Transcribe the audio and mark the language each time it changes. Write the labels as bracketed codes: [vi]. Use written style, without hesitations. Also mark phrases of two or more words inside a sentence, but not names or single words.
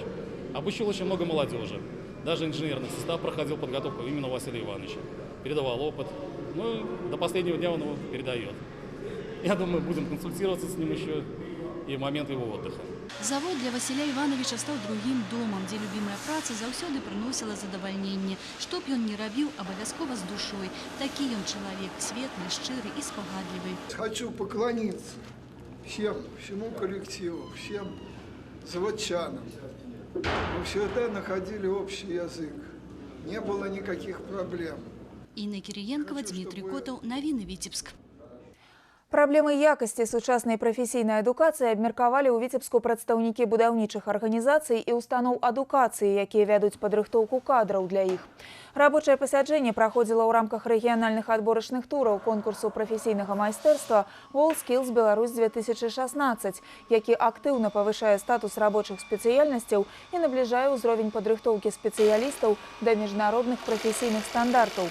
[ru] Обучил очень много молодежи, даже инженерный состав проходил подготовку именно Василия Ивановича, передавал опыт, до последнего дня он его передает. Я думаю, будем консультироваться с ним еще и в момент его отдыха. Завод для Василя Ивановича стал другим домом, где любимая [be] праца заўсёды прыносіла задавальненне. Што б ён не рабіў, абавязкова з душой. Такі ён чалавек, светлы, шчыры и спагадлівы. [ru] Хочу поклониться всему коллективу, всем заводчанам. Мы всегда находили общий язык. Не было никаких проблем. [be] Інна Кірыенкава, Дмитрий Котов, Навіны, Віцебск. Праблемы якасці сучаснай прафесійнай адукацыі абмеркавалі ў Віцебску прадстаўнікі будаўнічых арганізацый і устаноў адукацыі, якія вядуць падрыхтоўку кадраў для іх. Рабочае пасяджэнне праходзіла ў рамках рэгіянальных адборачных тураў конкурсу прафесійнага майстэрства WorldSkills Беларусь 2016, які актыўна павышае статус рабочых спецыяльнасцяў і набліжае ўзровень падрыхтоўкі спецыялістаў да міжнародных прафесійных стандартаў.